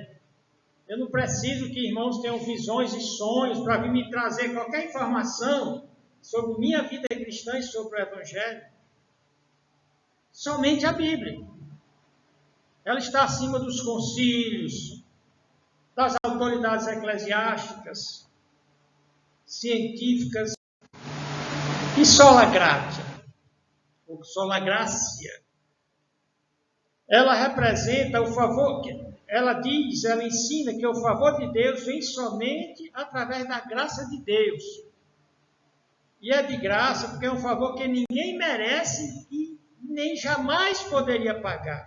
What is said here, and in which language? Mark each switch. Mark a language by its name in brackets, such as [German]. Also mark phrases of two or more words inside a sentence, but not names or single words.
[Portuguese] Eu não preciso que irmãos tenham visões e sonhos para vir me trazer qualquer informação sobre minha vida cristã e sobre o Evangelho. Somente a Bíblia. Ela está acima dos concílios, das autoridades eclesiásticas, científicas, e [Latin] sola gratia, [Portuguese] ou [Latin] sola gracia. [Portuguese] Ela representa o favor, ela ensina que o favor de Deus vem somente através da graça de Deus. E é de graça, porque é um favor que ninguém merece e nem jamais poderia pagar.